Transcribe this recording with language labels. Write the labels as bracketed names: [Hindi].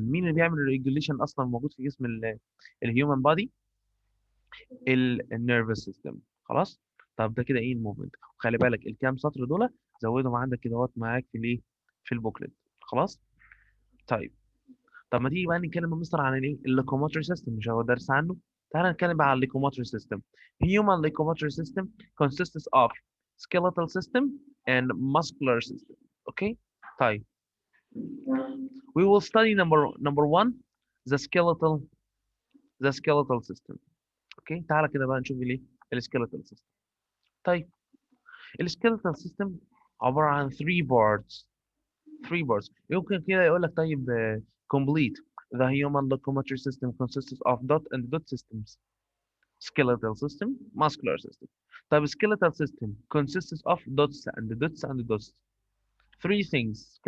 [Arabic] مين اللي بيعمل الريجوليشن اصلا موجود في جسم الهيومن بودي؟ النيرفس سيستم. خلاص. طب ده كده ايه الموفمنت. خلي بالك الكام سطر دول زودهم عندك كده اهوت معاك في الايه؟ في البوكلت. خلاص. طيب. طب ما تيجي بقى نتكلم يا مستر عن الايه؟ اللوكوموتري سيستم، مش هو درس عنه؟ تعال نتكلم بقى عن اللوكوموتري سيستم. [English] Human locomotor system consists of skeletal system and muscular system. Okay. [Arabic] طيب. [English] We will study number one the skeletal system. Okay. [Arabic] تعالى كده بقى نشوف الايه؟ الskeletal system. طيب. الskeletal system عبارة عن three parts. يمكن كده يقول لك طيب complete. [English] The human locomotor system consists of dot and dot systems: skeletal system, muscular system. [Arabic] طيب [English] skeletal system consists of dots and dots and dots. Three things.